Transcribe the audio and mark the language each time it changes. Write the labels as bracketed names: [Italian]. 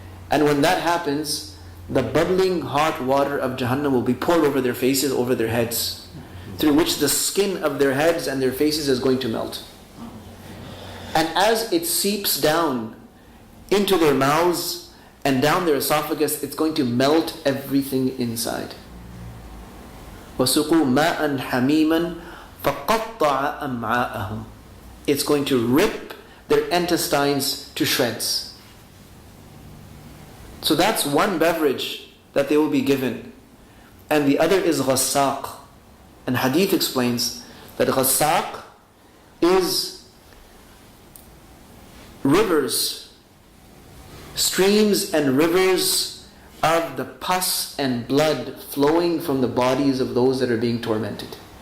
[English] And when that happens, the bubbling hot water of Jahannam will be poured over their faces, over their heads, through which the skin of their heads and their faces is going to melt. And as it seeps down into their mouths and down their esophagus, it's going to melt everything inside. [Arabic] وَسُقُوا مَاءً حَمِيمًا فَقَطَّعَ أَمْعَاءَهُمْ. [English] It's going to rip their intestines to shreds. So that's one beverage that they will be given. And the other is ghassaq. And hadith explains that ghassaq is rivers, streams and rivers of the pus and blood flowing from the bodies of those that are being tormented.